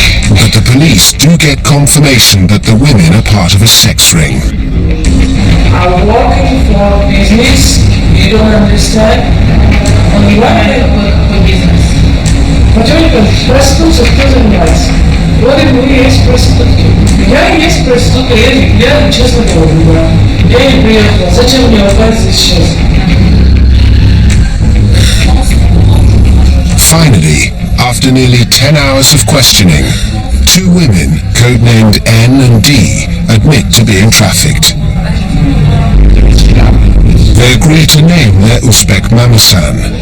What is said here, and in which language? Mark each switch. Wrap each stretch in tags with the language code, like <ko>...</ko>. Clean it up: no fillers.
<en>But the police do get confirmation that the women are part of a sex ring. I'm working for business, you don't understand? On one hand, for business.</en> <ru>Почему проституция кто занимается? Вот и мы есть проститутки. Я есть проститутка, я честно говорю, я не приехала. Зачем мне лгать здесь сейчас?</ru> <en>Finally, after nearly 10 hours of questioning, two women, codenamed N and D, admit to being trafficked. They agree to name their Uzbek mamasan.</en>